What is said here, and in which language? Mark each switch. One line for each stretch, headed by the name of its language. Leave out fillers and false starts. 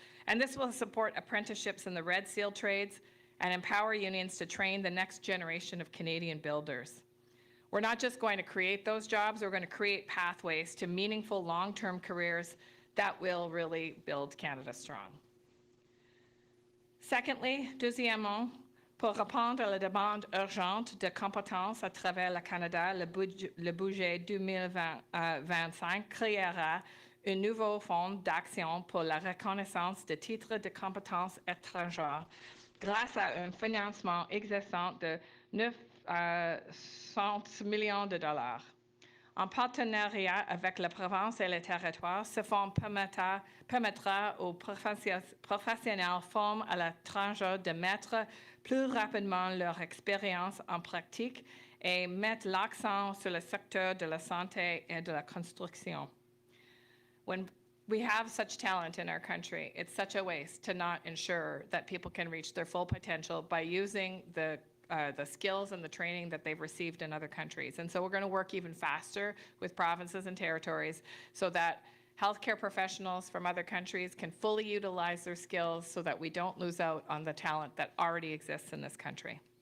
English: And this will support apprenticeships in the Red Seal trades and empower unions to train the next generation of Canadian builders. We're not just going to create those jobs, we're going to create pathways to meaningful long-term careers that will really build Canada strong.
French: Secondly, deuxièmement, pour répondre à la demande urgente de compétences à travers le Canada, le budget 2025 créera un nouveau fonds d'action pour la reconnaissance de titres de compétences étrangères grâce à un financement existant de 900 millions de dollars. En partenariat avec la province et les territoires, ce fonds permettra aux professionnels formés à l'étranger de mettre plus rapidement leur expérience en pratique et mettre l'accent sur le secteur de la santé et de la construction.
English: When we have such talent in our country, it's such a waste to not ensure that people can reach their full potential by using the skills and the training that they've received in other countries. And so we're going to work even faster with provinces and territories so that healthcare professionals from other countries can fully utilize their skills so that we don't lose out on the talent that already exists in this country.